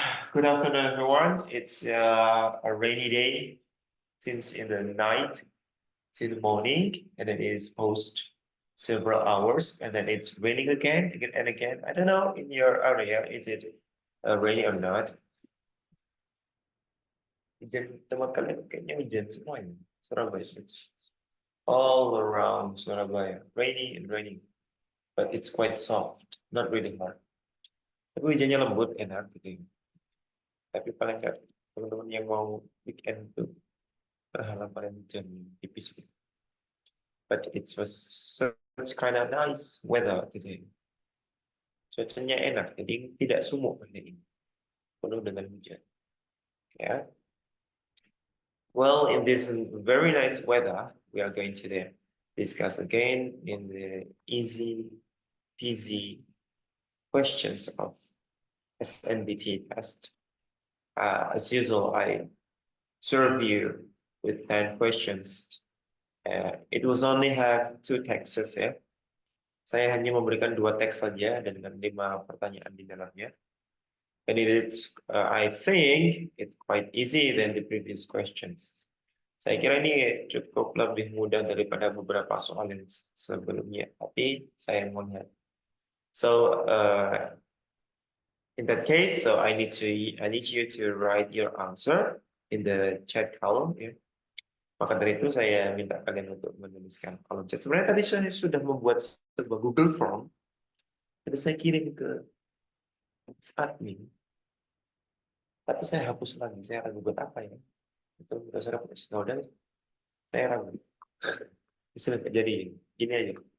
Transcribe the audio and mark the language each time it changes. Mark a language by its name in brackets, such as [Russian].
[English] Good afternoon, everyone. It's a rainy day since in the night till the morning, and then it is post several hours, and then it's raining again and again. I don't know in your area, is it rainy or not? [Indonesian] Hujan tempat kalian kayaknya hujan semua ini. [English] Surabaya, it's all around Surabaya, rainy and raining, but it's quite soft, not really hard. [Indonesian] Tapi hujannya lembut, enak gitu. Tapi paling nggak teman-teman yang mau weekend tuh berharap paling hujan tipis. [English] But it was such kind of nice weather today. [Indonesian] Cuacanya enak, jadi tidak sumuk hari ini, penuh dengan hujan. Yeah. [English] Well, in this very nice weather, we are going to discuss again in the easy, peasy questions of SNBT test. As usual, I serve you with 10 questions. It was only have 2 texts ya. [Indonesian] Saya hanya memberikan 2 teks saja dan dengan 5 pertanyaan di dalamnya. [English] And I think it's quite easy than the previous questions. [Indonesian] Saya kira ini cukup lebih mudah daripada beberapa soal yang sebelumnya, tapi saya mau lihat. [English] So in that case, so I need you to write your answer in the chat column ya. [Indonesian] Maka dari itu saya minta kalian untuk menuliskan kolom chat. Sebenarnya tadi saya sudah membuat sebuah Google Form, jadi saya kirim ke admin. Tapi saya hapus lagi. Saya ragu buat apa ya? Itu berdasarkan udah, saya ragu. Sudah jadi ini aja.